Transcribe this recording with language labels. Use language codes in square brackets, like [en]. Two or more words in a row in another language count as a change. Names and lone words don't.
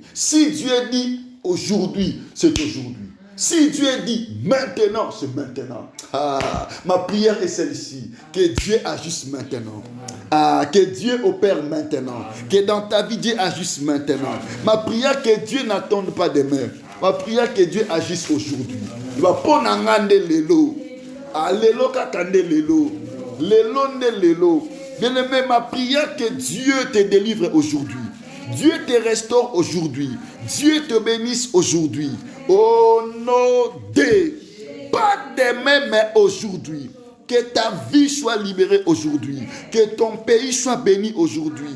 [fr] Si Dieu dit aujourd'hui, c'est aujourd'hui. Si Dieu dit maintenant, c'est maintenant. Ma prière est celle-ci. Que Dieu agisse maintenant. Que Dieu opère maintenant. Que dans ta vie, Dieu agisse maintenant. Ma prière, que Dieu n'attende pas demain. Ma prière, que Dieu agisse aujourd'hui. Il va prendre un lelo. Ah, [ln] lelo kakande lelo. Lelo ne lelo. [fr] Bien-aimé, ma prière que Dieu te délivre aujourd'hui. Dieu te restaure aujourd'hui. Dieu te bénisse aujourd'hui. Au nom de, pas demain, mais aujourd'hui. Que ta vie soit libérée aujourd'hui. Que ton pays soit béni aujourd'hui.